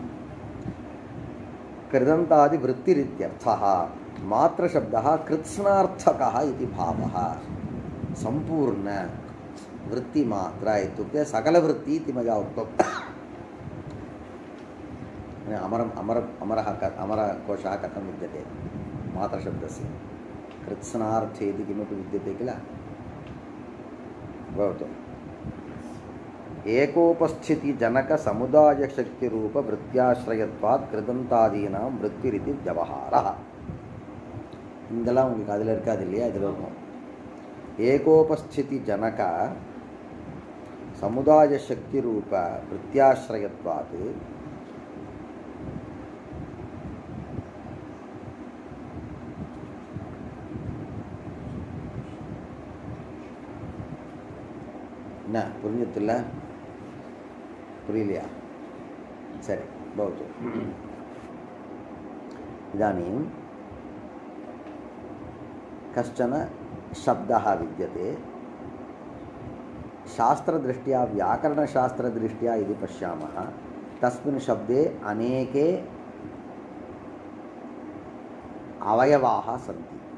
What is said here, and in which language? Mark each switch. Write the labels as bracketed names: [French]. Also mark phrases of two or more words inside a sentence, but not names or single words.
[Sanskrit] कृदन्तादिवृत्तिरित्यर्थः मात्रशब्दः कृत्स्नार्थकः इति भावः सम्पूर्ण वृत्तिमात्र इत्युक्ते सकलवृत्ति इति मया उक्तम् अमरकोशः कथं विद्यते मात्रशब्दस्य कृत्स्नार्थे इति किमपि विद्यते किल भवतु एकोपस्थितिजनकसमुदायशक्तिरूपवृत्त्याश्रयत्वात् कृदन्तादीनां वृत्तिरिति व्यवहारः [Tamil] இதெல்லாம் உங்களுக்கு அதில் இருக்காது இல்லையா இதில் இருக்கும் [Sanskrit] एकोपस्थितिजनक समुदाय शक्ति रूप वृत्त्याश्रयत्वात् [Tamil] என்ன புரிஞ்சதில்ல புரியலையா சரி भवतु [Sanskrit] इदानीं कश्चन शब्दः विद्यते शास्त्रदृष्ट्या व्याकरणशास्त्रदृष्ट्या यदि पश्यामः तस्मिन् शब्दे अनेके अवयवाः सन्ति